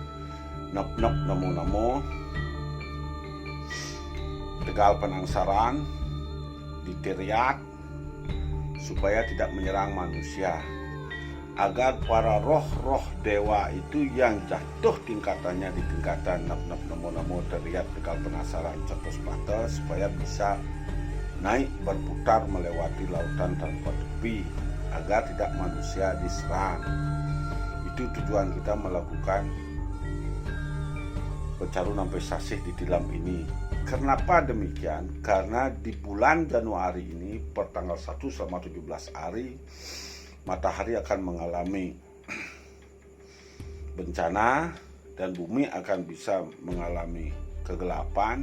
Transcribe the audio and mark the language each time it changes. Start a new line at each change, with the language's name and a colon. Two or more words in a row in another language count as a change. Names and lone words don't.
Indonesian: namo Tegal Penangsaran, di Teriak, supaya tidak menyerang manusia, agar para roh-roh dewa itu yang jatuh tingkatannya di tingkatan namo Teriak, Tegal Penangsaran, Catuspate, supaya bisa naik berputar melewati lautan tanpa tepi, agar tidak manusia diserang. Itu tujuan kita melakukan pecaru nampai sasih di tilam ini. Kenapa demikian? Karena di bulan Januari ini pertanggal 1 selama 17 hari matahari akan mengalami bencana dan bumi akan bisa mengalami kegelapan.